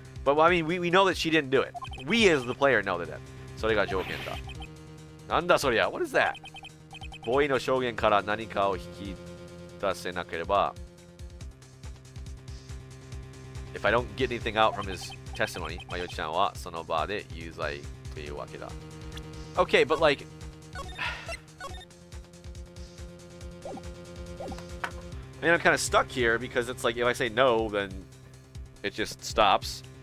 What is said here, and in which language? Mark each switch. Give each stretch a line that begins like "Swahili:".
English: But I mean, we know that she didn't do it. We as the player know that.
Japanese: それが条件だ。なんだそりゃ?
English: What is that?
Japanese: ボーイの証言から何かを引き出せなければ
English: If I don't get anything out from his testimony,
Japanese: Mayochi-chan はその場で有罪というわけだ。
English: Okay, but like I mean, I'm kind of stuck here because it's like if I say no, then it just stops.